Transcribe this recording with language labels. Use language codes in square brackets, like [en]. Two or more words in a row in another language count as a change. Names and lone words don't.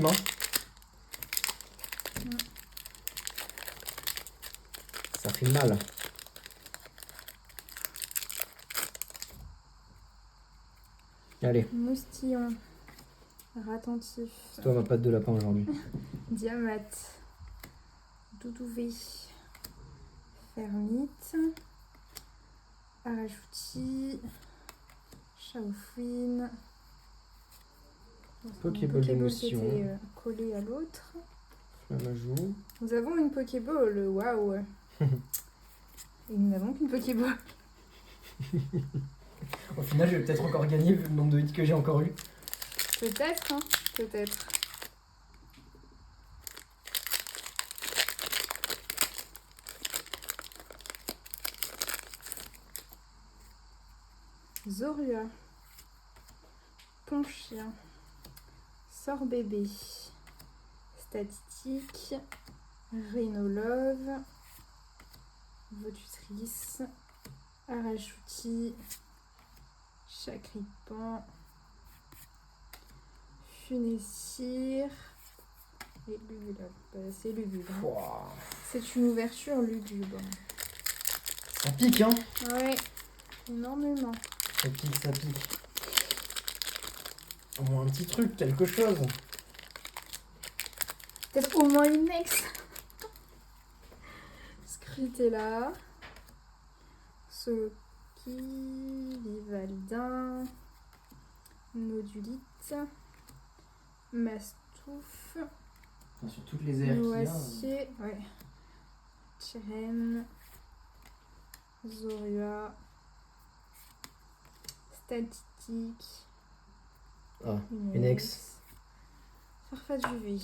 [fr] Hein. Ça fait mal. Allez, Moustillon. Ratentif. c'est toi ma patte de lapin aujourd'hui. Diamat. Doudouvé. Fermite. Arajouti. Chaoufouine. Pokéball d'émotion. était collé à l'autre. Flammajou. Nous avons une Pokéball, waouh. Et nous n'avons qu'une Pokéball. Au final, je vais peut-être encore gagner vu le nombre de hits que j'ai encore eu. Peut-être, hein. Peut-être. Zorua. Ponchien. Sorbébé. Statistique. Rhinolove. Vaututrice. Arajouti. Chacripan. Funessir. Et lugubre. C'est lugubre. Hein. Pouah. C'est une ouverture lugubre. Ça pique, hein. Ouais, énormément. Ça pique, ça pique. Au moins un petit truc, quelque chose. Peut-être au moins une ex. Scrutella. Soloki. Vivaldin. Nodulite. Mastouf. Enfin, sur toutes les airs qu'il y a. Noacier. Ouais. Cheren. Zorua. Statistique. Ah, une ex. Farfaduvé.